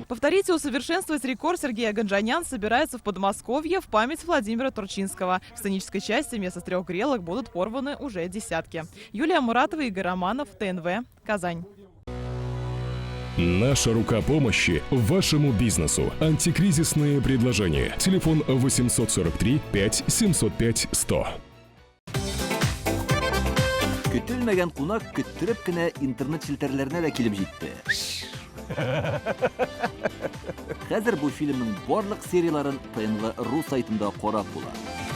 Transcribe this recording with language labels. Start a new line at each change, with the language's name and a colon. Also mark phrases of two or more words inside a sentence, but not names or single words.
Russian: Повторить и усовершенствовать рекорд Сергей Агаджанян собирается в Подмосковье в память Владимира Турчинского. В сценической части вместо 3 грелок будут порваны уже десятки. Юлия Муратова, Игорь Романов, ТНВ, Казань. Наша рука помощи вашему бизнесу. Антикризисные предложения. Телефон 843 5 705 100.
Tatar: Көтелмәгән кунак көттөреп кенә интернет челтәрләренә дә килеп җитте. Хәзер бу фильмның барлык серияларын ТНВ.ру сайтында карап була.